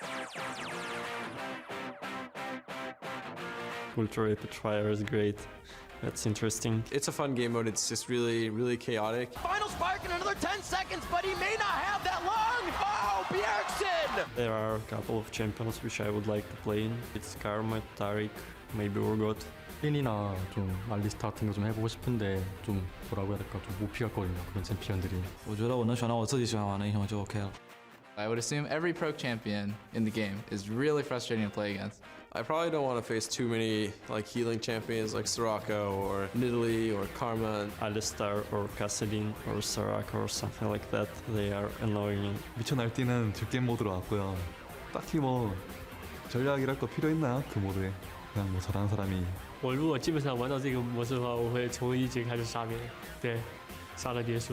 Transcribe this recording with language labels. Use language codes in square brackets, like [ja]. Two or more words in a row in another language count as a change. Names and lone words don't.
[en] Ultra Rapid Fire is great. That's interesting. It's a fun game mode. It's just really, really chaotic. Final spark in another 10 seconds, but he may not have that long. Oh, Bjergsen! There are a couple of champions which I would like to play in. It's Karma, Tariq, maybe Urgot. [ko] 핀이나 좀 알리스타 같은 거 좀 해보고 싶은데 좀 뭐라고 해야 될까 좀 못 피갔거든요 그런 챔피언들이. [zh] 我觉得我能选到我自己喜欢玩的英雄就 OK 了。 [en] I would assume every pro champion in the game is really frustrating to play against. I probably don't want to face too many like healing champions like Soraka or Nidalee or Karma. Alistar or Kassadin or Soraka or something like that. They are annoying. [ko] 미쳐 날뛰는 즐겜 모드로 왔고요. 딱히 뭐 전략이랄 거 필요 있나 그 모드에 그냥 뭐 잘하는 사람이. [zh] 我如果基本上玩到这个模式的话，我会从一节开始杀别人，对，杀了结束。